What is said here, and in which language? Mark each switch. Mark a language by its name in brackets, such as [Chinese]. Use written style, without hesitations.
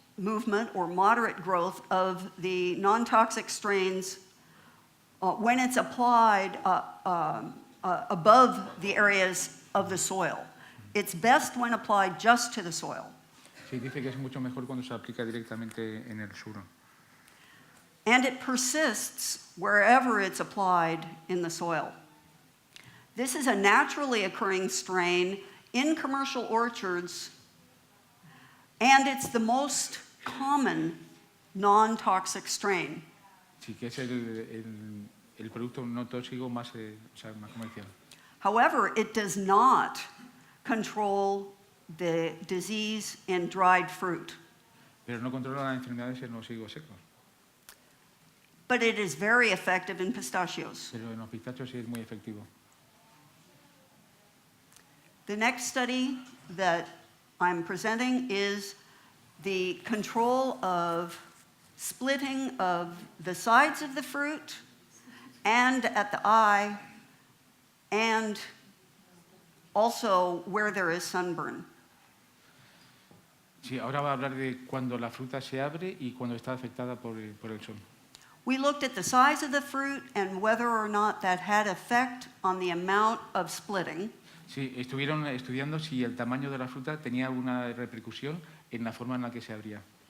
[English] movement or moderate growth of the non-toxic strains when it's applied above the areas of the soil. It's best when applied just to the soil. [Spanish] Sí, dice que es mucho mejor cuando se aplica directamente en el suelo. [English] And it persists wherever it's applied in the soil. This is a naturally occurring strain in commercial orchards, and it's the most common non-toxic strain. [Spanish] Sí, que es el producto no tóxico más, más comercial. [English] However, it does not control the disease in dried fruit, [Spanish] Pero no controla las enfermedades en los higos secos. [English] but it is very effective in pistachios. [Spanish] Pero en los pistachos sí es muy efectivo. [English] The next study that I'm presenting is the control of splitting of the sides of the fruit and at the eye, and also where there is sunburn. [Spanish] Sí, ahora va a hablar de cuando la fruta se abre y cuando está afectada por el sol. [English] We looked at the size of the fruit and whether or not that had effect on the amount of splitting. [Spanish] Sí, estuvieron estudiando si el tamaño de la fruta tenía alguna repercusión en la forma en la que se abría.